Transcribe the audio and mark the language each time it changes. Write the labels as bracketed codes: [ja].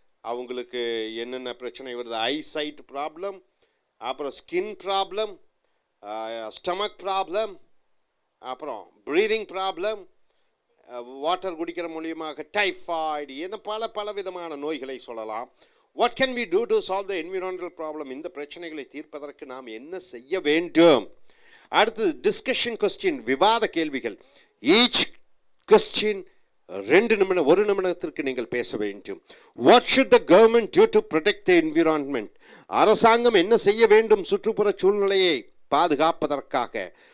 [ta] அவங்களுக்கு என்னென்ன பிரச்சனை வருது? ஐசைட் ப்ராப்ளம், அப்புறம் ஸ்கின் ப்ராப்ளம், ஸ்டமக் ப்ராப்ளம், அப்புறம் ப்ரீதிங் ப்ராப்ளம், வாட்டர் குடிக்கிற மூலியமாக டைஃபாய்டு, என்ன பல விதமான நோய்களை சொல்லலாம். [en] What can we do to solve the environmental problem? [ta] இந்த பிரச்சனைகளை தீர்ப்பதற்கு நாம் என்ன செய்ய வேண்டும்? அடுத்து டிஸ்கஷன் கொஸ்டின், விவாத கேள்விகள். [en] each question [ta] ஒரு நிமிடத்திற்கு நீங்கள் பேச வேண்டும். [en] What should the government do to protect the environment? [ta] அரசாங்கம் என்ன செய்ய வேண்டும் சுற்றுப்புற சூழ்நிலையை பாதுகாப்பதற்காக?